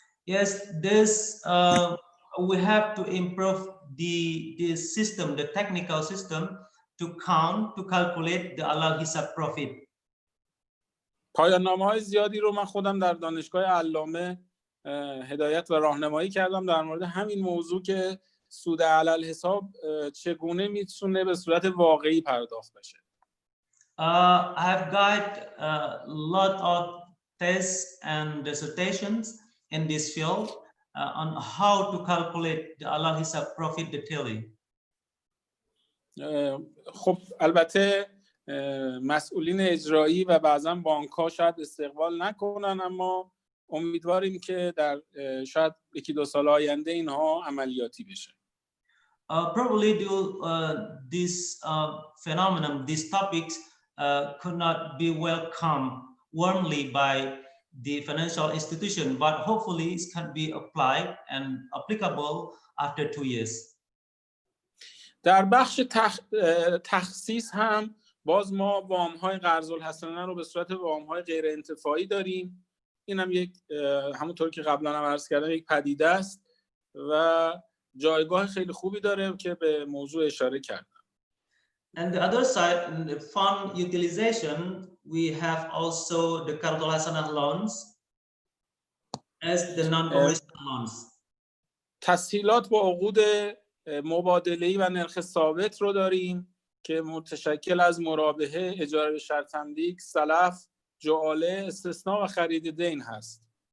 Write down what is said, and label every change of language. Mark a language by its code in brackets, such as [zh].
[en] Yes, this we have to improve the system, the technical system to calculate the halal hisab profit. [fa] پایان نامه‌های زیادی رو من خودم در دانشگاه علامه هدایت و راهنمایی کردم در مورد همین موضوع که سود علل حساب چگونه میتونه به صورت واقعی پرداخت بشه. [en] I have got a lot of tests and dissertations in this field on how to calculate the halal hisab profit detailing. [fa] خب البته مسئولین اجرایی و بعضا بانک‌ها شاید استقبال نکنن، اما امیدواریم که در شاید 1-2 سال آینده اینها عملیاتی بشه. [en] Probably this phenomenon, these topics could not be welcome warmly by the financial institution, but hopefully it can be applied and applicable after 2 years. [fa] در بخش تخصیص هم باز ما وام‌های قرض الحسنه رو به صورت وام‌های غیر انتفاعی داریم. این هم یک همونطور که قبلا هم عرض کردم یک پدیده است و جایگاه خیلی خوبی داره که به موضوع اشاره کردم. [en] And the other side, in the fund utilization, we have also the Qard al-Hasanah loans as the non-commercial loans. [fa] تسهیلات با عقود مبادله‌ای و نرخ ثابت رو داریم که متشکل از مرابحه، اجاره به شرط تملیک، سلف، جعاله، استثناء و خرید دین هست.